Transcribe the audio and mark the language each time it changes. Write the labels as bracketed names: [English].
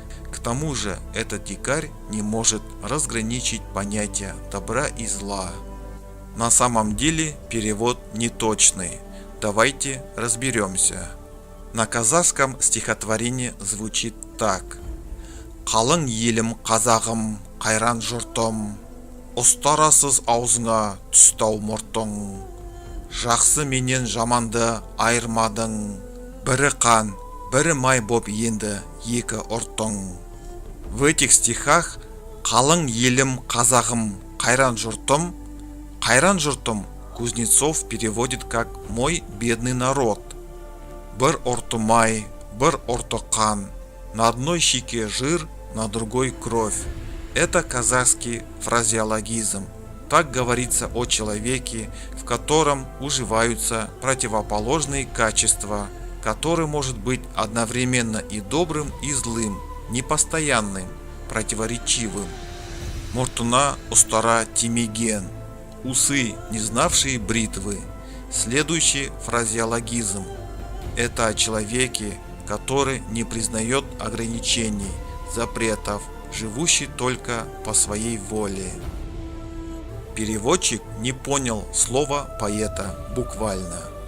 [Russian] К тому же этот дикарь не может разграничить понятия добра и зла. На самом деле перевод неточный. Давайте разберемся. На казахском стихотворение звучит так. [Kazakh] Қалың елім қазағым, қайран жұртым, ұстарасыз аузыңа түстау мұртың. Жақсы менен жаманды айырмадың, бірі қан, бірі май боп енді екі ұртың. [Russian] В этих стихах [Kazakh] қалың елім қазағым, қайран жұртым, Хайран жұртым [Russian] Кузнецов переводит как «мой бедный народ». [Kazakh] Бір ұрты май, бір ұрты қан, [Russian] на одной щеке жир, на другой кровь. Это казахский фразеологизм. Так говорится о человеке, в котором уживаются противоположные качества, который может быть одновременно и добрым, и злым, непостоянным, противоречивым. [Kazakh] Мұртына ұстара тимеген. [Russian] Усы, не знавшие бритвы. Следующий фразеологизм. Это о человеке, который не признает ограничений, запретов, живущий только по своей воле. Переводчик не понял слова поэта буквально.